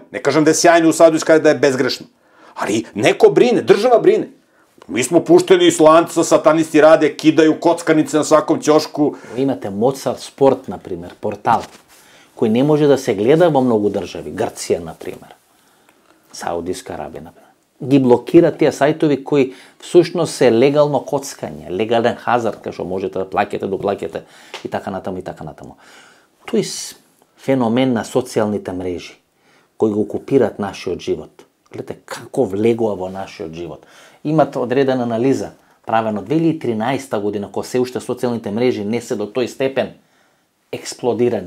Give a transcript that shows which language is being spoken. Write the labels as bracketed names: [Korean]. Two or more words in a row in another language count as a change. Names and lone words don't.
[Serbian] Ne kažem da je sjajno u Saudijskoj Arabiji, da je bezgrešno. Ali neko brine, država brine. Mi smo pušteni iz lanca, satanisti rade, kidaju kockarnice na svakom ćošku. Imate Mozart Sport, na primjer, portal, koji ne može da se gleda u mnogo državi. Grcija, na primjer. Saudijska Arabija, na primjer. [Macedonian] Ги блокира тие сајтови кои всушност се легално коцкање, легален хазард, кај што можете да плаќате, доплаќате и така натаму и така натаму. Тој феномен на социјалните мрежи кои го окупираат нашиот живот. Гледате како влегува во нашиот живот. Имат одредена анализа правена 2013 година, кога се уште социјалните мрежи не се до тој степен експлодирани.